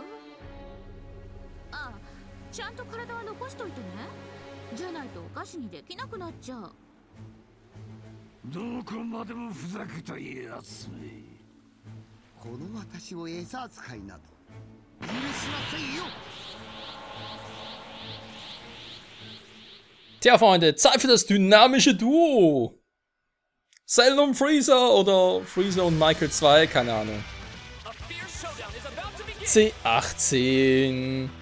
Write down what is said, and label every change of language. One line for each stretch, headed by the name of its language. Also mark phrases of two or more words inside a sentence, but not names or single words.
Japanese: ああ、ちゃんと体は残しといてね。じゃないとお菓子にできなくなっちゃう。どこまでもふざけたやつめ。この私を餌扱いなど許しませんよ。
German: Tja, Freunde, Zeit für das dynamische Duo. Cell und Freezer oder Freezer und Michael 2, keine Ahnung. C18.